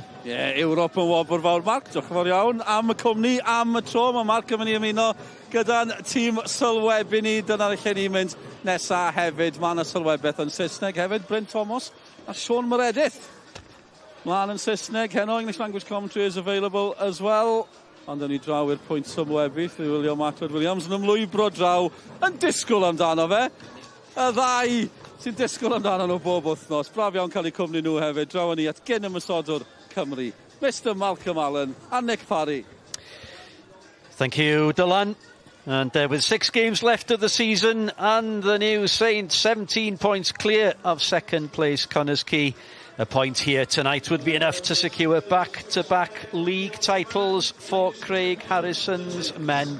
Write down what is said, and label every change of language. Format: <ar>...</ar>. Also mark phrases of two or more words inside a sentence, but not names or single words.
<cy>Ie, Ewrop yn wobr fawr. Marc, diolch yn fawr iawn am y cwmni, am y tro. Mae Marc yn mynd i ymuno gyda'n tîm sylwebu ni. Dyna'r lle ni'n mynd nesaf hefyd. Mae yna sylwebeth yn Saesneg hefyd. Bryn Thomas a Siôn Meredith. Mlaen yn Saesneg, heno</cy> <en>English language commentary is available as well.</en> <cy>Ond yn ei draw i'r pwynt sylwebu, William Atwood Williams yn ymlwybro draw yn disgwyl amdano fe. Y ddau sy'n disgwyl amdano nhw bob wythnos. Braf iawn cael eu cwmni nhw hefyd. Draw ni at gyn ymysodwr Cymru, Mr Malcolm Allen and Nick Parry.</cy> <en>Thank you, Dylan. And with 6 games left of the season and the new Saints 17 points clear of second place Connah's Quay. A point here tonight would be enough to secure back-to-back league titles for Craig Harrison's men.</en>